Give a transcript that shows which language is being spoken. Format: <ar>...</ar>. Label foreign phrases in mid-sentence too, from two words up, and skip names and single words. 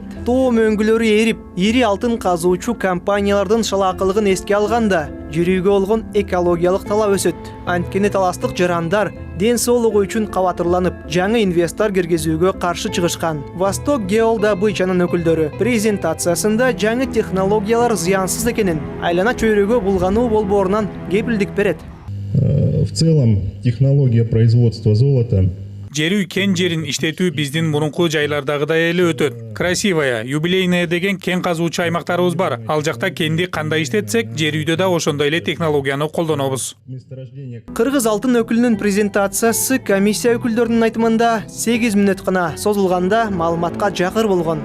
<ky>Тоо мөңгүлөрү эрип, ири алтын казуучу компаниялардын шалаакылыгын эске алганда, жер үйгө болгон экологиялык талап өсөт. Анткени таластык жарандар ден соолугу үчүн кабатырланып, жаңы инвестор киргизүүгө каршы чыгышкан. Восток Геодобычанын өкүлдөрү презентациясында жаңы технологиялар зыянсыз экенин, айлана чөйрөгө булгануу болбоорунан кепилдик берет.</ky> <ru>В целом, технология производства золота</ru> <ky>Жер үй кен жерин иштетүү биздин мурунку жайлардагыдай эле өтөт. Красивая, юбилейная деген кен казуучу аймактарыбыз бар. Ал жакта кенди кандай иштетсек, жер үйдө да ошондой эле технологияны колдонобуз. Кыргыз алтын өкүлүнүн презентациясы комиссия өкүлдөрүнүн айтымында 8 мүнөт гана созулганда маалыматка жакыр болгон.</ky>